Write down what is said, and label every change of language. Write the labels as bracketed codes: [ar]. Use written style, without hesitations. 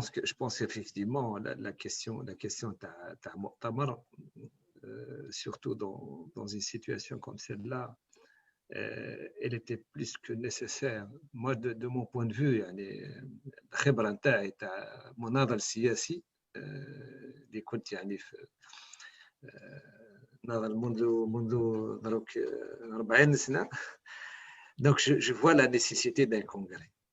[fr] Je pense effectivement la question [ar] تاع مؤتمر، [fr] surtout dans une situation comme celle-là, elle était plus que nécessaire. Moi, de mon point de vue, [ar] يعني الخبرة نتاعي تاع مناضل سياسي اللي كنت يعني في ناضل منذ دروك 40 سنة. [fr] Donc je vois la nécessité d'un congrès.